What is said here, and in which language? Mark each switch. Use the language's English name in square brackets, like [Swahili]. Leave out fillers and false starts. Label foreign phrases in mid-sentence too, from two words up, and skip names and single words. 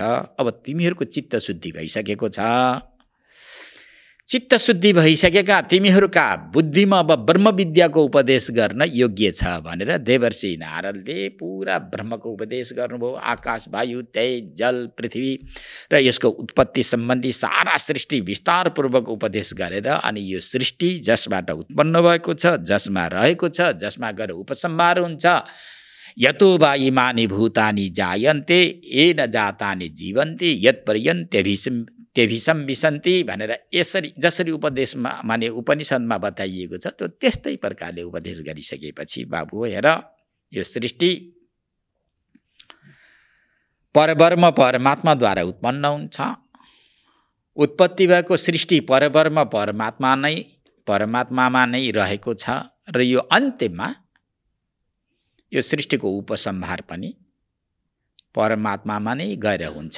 [Nepali] अब तिमीहरूको चित्तशुद्धि भइसकेको छ। चित्तशुद्धि भइसकेका तिमीहरूका बुद्धिमा अब ब्रह्मविद्याको उपदेश गर्न योग्य छ भनेर देवर्षि नारदले पुरा ब्रह्मको उपदेश गर्नुभयो। आकाश, वायु, तेज, जल, पृथ्वी र यसको उत्पत्ति सम्बन्धी सारा सृष्टि विस्तारपूर्वक उपदेश गरेर अनि यो सृष्टि जसबाट उत्पन्न भएको छ, जसमा रहेको छ, जसमा गएर उपसंहार हुन्छ, [Sanskrit] यतो वा इमानि भूतानि जायन्ते येन जातानि जीवन्ति यत्पर्यन्त्यभिसं विसन्ति [Nepali] भनेर यसरी जसरी उपदेशमा माने उपनिषदमा बताइएको छ त्यो त्यस्तै प्रकारले उपदेश गरिसकेपछि बाबु हेर, यो सृष्टि परब्रह्म परमात्माद्वारा उत्पन्न हुन्छ। उत्पत्ति भएको सृष्टि परब्रह्म परमात्मामा नै रहेको छ र यो अन्त्यमा यो सृष्टिको उपसंहार पनि परमात्मामा नै गएर हुन्छ।